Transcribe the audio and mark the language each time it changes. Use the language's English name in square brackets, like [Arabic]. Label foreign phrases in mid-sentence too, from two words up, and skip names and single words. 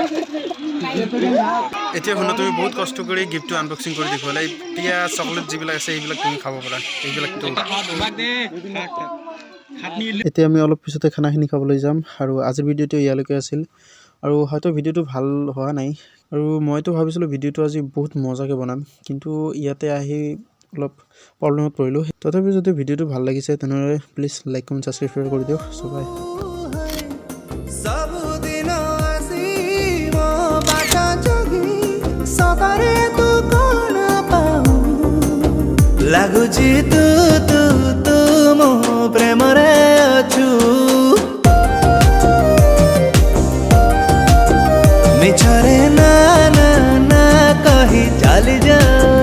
[Assamese] এতিয়া শুনা তুমি বহুত কষ্ট কৰি গিফ্টটো আনবক্সিং কৰি দেখুৱালা এতিয়া চকলেট যিবিলাক আছে এইবিলাক তুমি খাব পাৰা এইবিলাকতো এতিয়া আমি অলপ পিছতে খানাখিনি খাবলৈ যাম আৰু আজিৰ ভিডিঅ'টো ইয়ালৈকে আছিল আৰু হয়তো ভিডিঅ'টো ভাল হোৱা নাই আৰু মইতো ভাবিছিলোঁ ভিডিঅ'টো আজি বহুত মজাকৈ বনাম কিন্তু ইয়াতে আহি অলপ প্ৰব্লেমত পৰিলোঁ তথাপিও যদি ভিডিঅ'টো ভাল লাগিছে তেনেহ'লে প্লিজ লাইক কমেণ্ট ছাবস্ক্ৰাইব কৰি দিয়ক সবাই [Odia] ସବୁଦିନ ଆସିବ ବାଟ ଜଗି ସତରେ ତୁ କଣ ପାଉ ଲାଗୁଛି ତୁ ତୁ ତୁ ମୋ ପ୍ରେମରେ ଅଛୁ ମିଛରେ ନା ନା ନା କହି ଚାଲି ଯା